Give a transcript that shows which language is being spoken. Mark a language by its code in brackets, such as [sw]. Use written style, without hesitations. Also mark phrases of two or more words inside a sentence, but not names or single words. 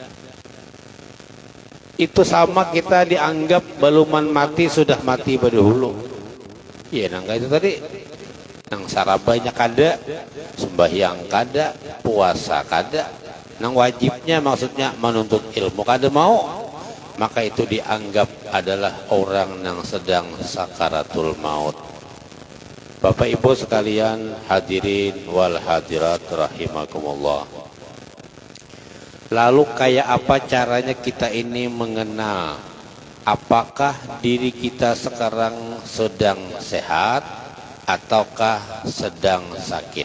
[bjn] Itu sama kita dianggap baluman mati sudah mati berdahulu. Iya, nangka itu tadi. Nang sarabanya kada, sembahyang kada, puasa kada, nang wajibnya maksudnya menuntut ilmu kada mau, [id] maka itu dianggap adalah orang yang sedang sakaratul maut. Bapak Ibu sekalian, [ar] hadirin wal hadirat rahimakumullah. [id] Lalu kayak apa caranya kita ini mengenal apakah diri kita sekarang sedang sehat ataukah sedang sakit?